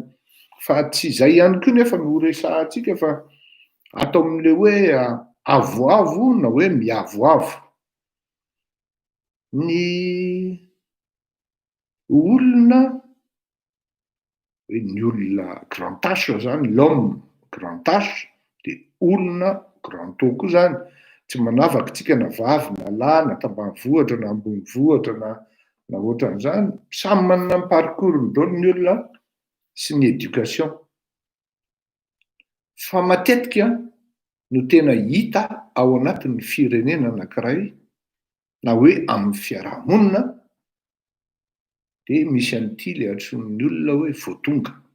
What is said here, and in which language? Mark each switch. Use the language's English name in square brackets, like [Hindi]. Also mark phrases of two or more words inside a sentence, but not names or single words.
[Malagasy] Fa tsy izay ihany koa nefa no resahantsika fa atao amin'le hoe avoavo na hoe miavoavo. Ny olona hoe ny olona [French] grand H [Malagasy] zany, [French] l'homme grand H, [Malagasy] de olona [French] grand O [Malagasy] koa zany. Tsy manavaka tsika na vavy na lahy na tambanivohitra na ambonivohitra na ohatran'izany, samy manana ny parcours daholo ny olona sy ny éducation. Fa matetika no tena hita ao anatin'ny firenena anankiray na hoe amin'ny fiarahamonina de misy an'ity le antsoin'ny olona hoe voatonga.